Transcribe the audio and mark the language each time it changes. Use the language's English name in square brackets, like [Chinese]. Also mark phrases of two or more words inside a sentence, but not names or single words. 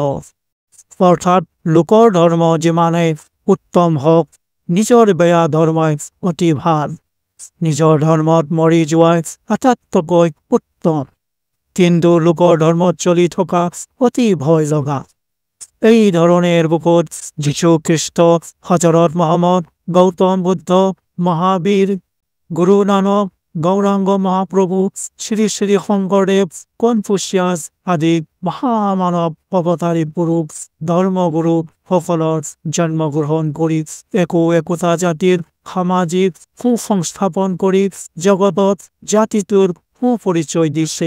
[Assamese] অৰ্থাৎ লোকৰ ধৰ্ম যিমানেই উত্তম হওক, নিজৰ বেয়া ধৰ্মই অতি ভাল। নিজৰ ধৰ্মত মৰি যোৱাই আটাইতকৈ উত্তম, কিন্তু লোকৰ ধৰ্মত চলি থকা অতি ভয় লগা। এই ধরনের বুকত যীশু খ্রিস্ট, হজরত মোহাম্মদ, গৌতম বুদ্ধ, মহাবীর, গুরু নানক, গৌরাঙ্গ মহাপ্রভু, শ্রী শ্রী শংকৰদেৱ, কনফুচিয়াছ আদি মহামানৱ অৱতাৰী পুৰুষ ধৰ্মগুৰু সকলৰ জন্মগ্ৰহণ কৰি একোটা জাতিৰ সামাজিক সুসংস্থাপন কৰি জগতত জাতিটোৰ সুপৰিচয় দিছে।